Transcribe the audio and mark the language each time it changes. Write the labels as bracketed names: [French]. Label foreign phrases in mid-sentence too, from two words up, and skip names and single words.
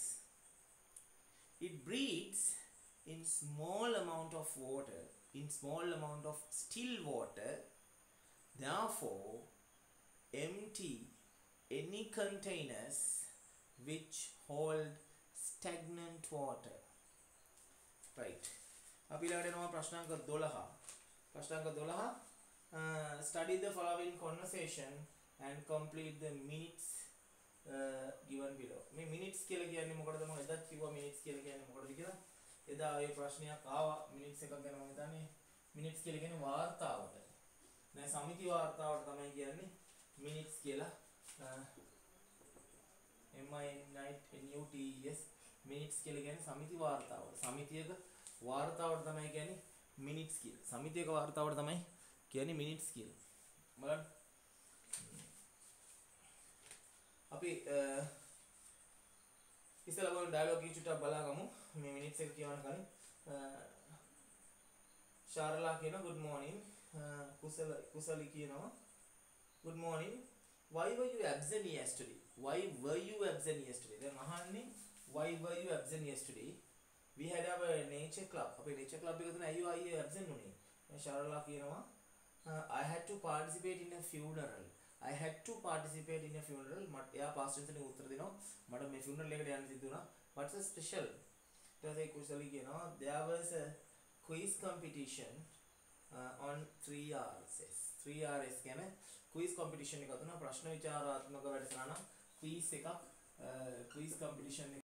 [English] It breeds in small amount of water, in small amount of still water. Therefore, empty any containers which hold stagnant water. Right. [Sinhala] අපි ළඟට එනවා ප්‍රශ්නාංක 12. [English] ප්‍රශ්නාංක 12 study the following conversation and complete the minutes given below. [Sinhala] මේ minutes කියලා කියන්නේ මොකටද මම එදත් කිව්වා minutes කියලා කියන්නේ මොකටද කියලා. එදා ඒ ප්‍රශ්නයක් ආවා minutes එකක් ගැන මම හිතන්නේ minutes කියලා කියන්නේ වාර්තාවට. නෑ සමිති වාර්තාවට තමයි කියන්නේ minutes කියලා. MINUTES minutes කියලා කියන්නේ සමිති වාර්තාවට. සමිතියක වාර්තාවට තමයි කියන්නේ minutes කියලා. සමිතියක වාර්තාවට තමයි කියන්නේ minutes කියලා. බලන්න අපි ඉස්සෙල්ලා බලමු ඩයලොග් එක චුට්ටක් බලාගමු මේ මිනිත්ස් එක කියවන කලින් ශාරලා කියනවා [English] good morning [Sinhala] කුසලි කියනවා [English] good morning why were you absent yesterday [Sinhala] දැන් අහන්නේ [English] why were you absent yesterday we had our nature club අපේ nature club [Sinhala] එක තුන අයියෝ absent උනේ ශාරලා කියනවා [English] I had to participate in a funeral [Sinhala] මට එයා [English] past tense [Sinhala] එකේ උත්තර දෙනවා මට මේ funeral එකට යන්න සිද්ධ වුණා [English] what's a special [Sinhala] ඊට පස්සේ කුසලි කියනවා [English] there was a quiz competition on 3RS [Sinhala] කියන්නේ [English] quiz competition [Sinhala] එකක් දුන්නා ප්‍රශ්න විචාරාත්මක වැඩසටහන quiz එකක් [English] quiz competition